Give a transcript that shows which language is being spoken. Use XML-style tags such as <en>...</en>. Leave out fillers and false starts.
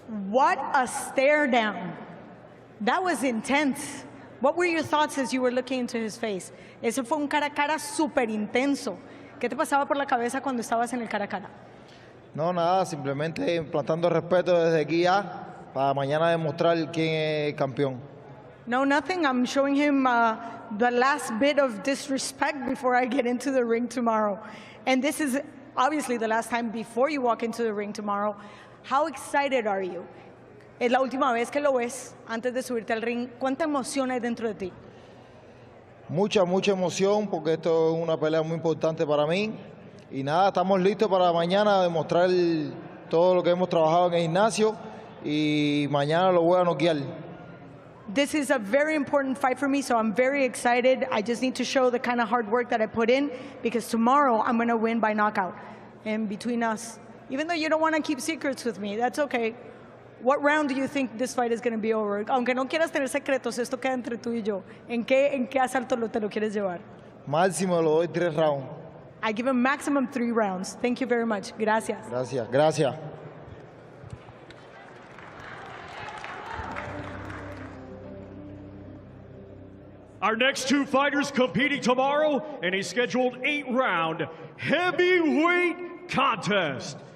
<en>What a stare down. That was intense. What were your thoughts as you were looking into his face?</en> <es>Ese fue un cara a cara súper intenso. ¿Qué te pasaba por la cabeza cuando estabas en el cara a cara? No, nada, simplemente implantando respeto desde aquí ya para mañana demostrar quién es campeón.</es> <en>No, nothing. I'm showing him the last bit of disrespect before I get into the ring tomorrow. And this is obviously the last time before you walk into the ring tomorrow. How excited are you? Es la última vez que lo ves antes de subirte al ring. ¿Cuánta emoción hay dentro de ti?</en> <es>Mucha emoción porque esto es una pelea muy importante para mí. Y nada, estamos listos para mañana demostrar todo lo que hemos trabajado en el gimnasio y mañana lo voy a noquear.</es> <en>This is a very important fight for me, so I'm very excited. I just need to show the kind of hard work that I put in because tomorrow I'm going to win by knockout. And between us, even though you don't want to keep secrets with me, that's okay. What round do you think this fight is going to be over?</en> <es>Aunque no quieras tener secretos, esto queda entre tú y yo. ¿En qué asalto te lo quieres llevar? Máximo lo doy 3 rounds.</es> <en>I give him maximum 3 rounds. Thank you very much.</en> <es>Gracias. Gracias.</es> <en>Our next 2 fighters competing tomorrow in a scheduled 8-round heavyweight contest.</en>